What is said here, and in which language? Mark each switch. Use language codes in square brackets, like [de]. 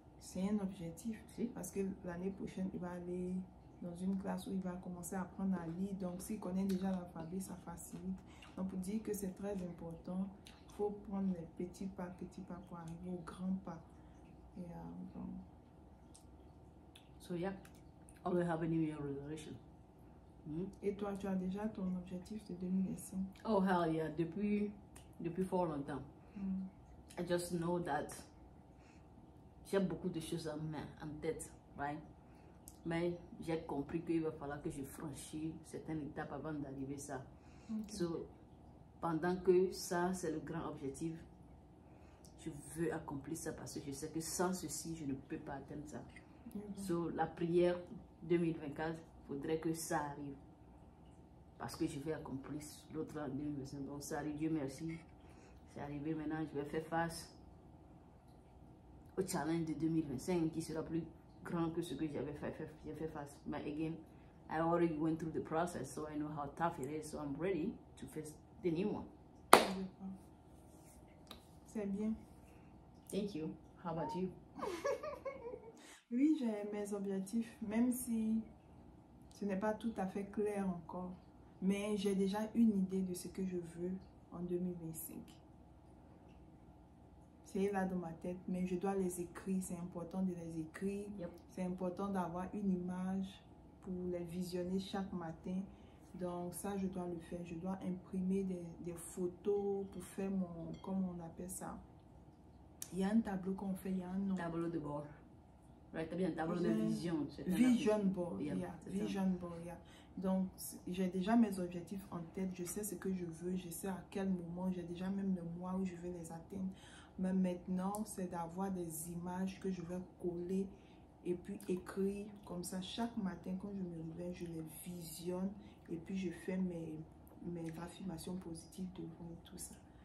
[fr] C'est un objectif. Parce que l'année prochaine, il va aller dans une classe où il va commencer à apprendre à lire. Donc, s'il connaît déjà l'alphabet, ça facilite. Donc, pour dire que c'est très important, il faut prendre les petits pas pour arriver aux grands pas. Et, donc... [en] So, yeah, always have a New Year resolution. [fr] Et toi, tu as déjà ton objectif de 2025? [en] Oh, hell yeah, [fr] depuis fort longtemps. [en] I just know that [fr] j'ai beaucoup de choses en tête, right? Mais j'ai compris qu'il va falloir que je franchisse certaines étapes avant d'arriver à ça. So, pendant que ça, c'est le grand objectif, je veux accomplir ça parce que je sais que sans ceci, je ne peux pas atteindre ça. So, la prière 2024, il faudrait que ça arrive. Parce que je vais accomplir l'autre en 2025. Donc, ça arrive, Dieu merci. C'est arrivé maintenant, je vais faire face au challenge de 2025 qui sera plus grand que ce que j'avais fait face. [en] But again, I already went through the process, so I know how tough it is. So I'm ready to face the new one. [fr] C'est bien. [en] Thank you. How about you? [fr] Oui, j'ai mes objectifs, même si ce n'est pas tout à fait clair encore. Mais j'ai déjà une idée de ce que je veux en 2025. C'est là dans ma tête, mais je dois les écrire. C'est important de les écrire. C'est important d'avoir une image pour les visionner chaque matin. Donc ça, je dois le faire. Je dois imprimer des photos pour faire mon... Comment on appelle ça? Il y a un tableau qu'on fait, il y a un nom. Tableau de bord. Right, t'as bien un tableau de vision. [en] Vision board, vision board, yeah. [fr] Donc, j'ai déjà mes objectifs en tête. Je sais ce que je veux. Je sais à quel moment. J'ai déjà même le mois où je vais les atteindre. Mais maintenant, c'est d'avoir des images que je vais coller et puis écrire comme ça. Chaque matin, quand je me réveille, je les visionne et puis je fais mes affirmations positives devant et tout ça.